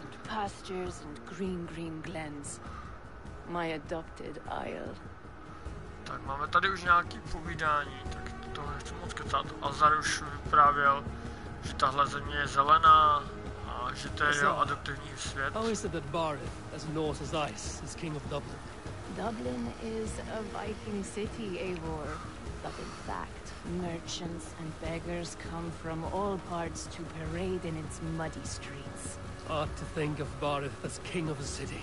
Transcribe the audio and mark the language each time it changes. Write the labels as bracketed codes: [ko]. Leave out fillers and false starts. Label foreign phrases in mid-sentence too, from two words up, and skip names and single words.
[cs] Tak máme tady už nějaký povídání, tak toho nechci moc kecat. Azar už vyprávěl, že tahle země je zelená a že to je jeho adoptivní svět. [en] How is it that Barith, as north as ice, is king of Dublin? Dublin is a Viking city, Eivor. But in fact, merchants and beggars come from all parts to parade in its muddy streets. Hard to think of Barith as king of a city.